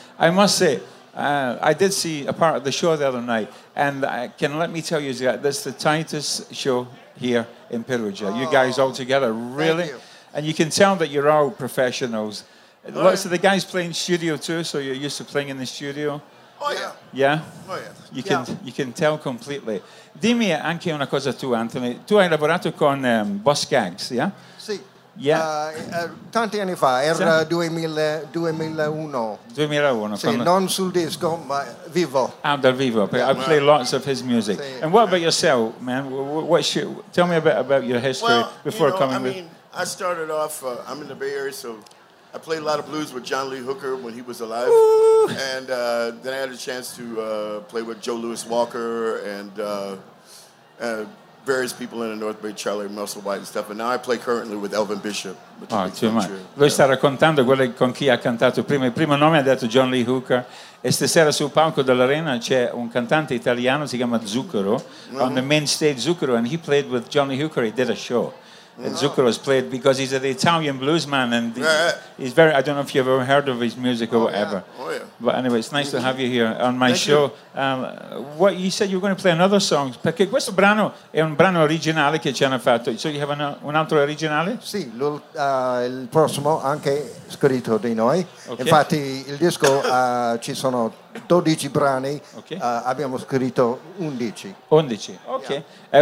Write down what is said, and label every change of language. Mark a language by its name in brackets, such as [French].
[English] I must say, I did see a part of the show the other night, and let me tell you, that's the tightest show here in Perugia. Oh, you guys all together, really. Thank you. And you can tell that you're all professionals. Oh, lots of the guys play in studio too, so you're used to playing in the studio. Oh yeah. You can tell completely. [Italian] Dimmi anche una cosa tu, Anthony. Tu hai lavorato con Boss Gags, yeah? Sì. [English] Yeah. [Italian] Tanti anni fa, era 2001. Sì, non sul disco, ma vivo. Ah, dal vivo. [English] Yeah. I play lots of his music. Sì. And what about yourself, man? Tell me a bit about your history I started off. I'm in the Bay Area, so I played a lot of blues with John Lee Hooker when he was alive. Ooh. And then I had a chance to play with Joe Louis Walker and various people in the North Bay, Charlie Musselwhite and stuff. And now I play currently with Elvin Bishop. [Italian] Lui sta raccontando quello con chi ha cantato prima. Il primo nome ha detto John Lee Hooker. E stasera sul palco dell'arena c'è un cantante italiano, si chiama Zucchero. [English] Mm-hmm. On the main stage, Zucchero. And he played with John Lee Hooker. He did a show. And Zucchero has played because he's an Italian blues man, and he's very. I don't know if you've ever heard of his music or whatever. Yeah. Oh yeah. But anyway, it's nice to have you here on my show. What you said you were going to play another song? [Italian] Perché questo brano è un brano originale che ci hanno fatto. [English] So you have [Italian] un altro originale? Sì, il prossimo anche scritto di noi. [English] Okay. [Italian] Infatti, il disco ci sono 12 brani. [English] Okay. [Italian] Abbiamo scritto 11. [English] 11. Ok. Yeah.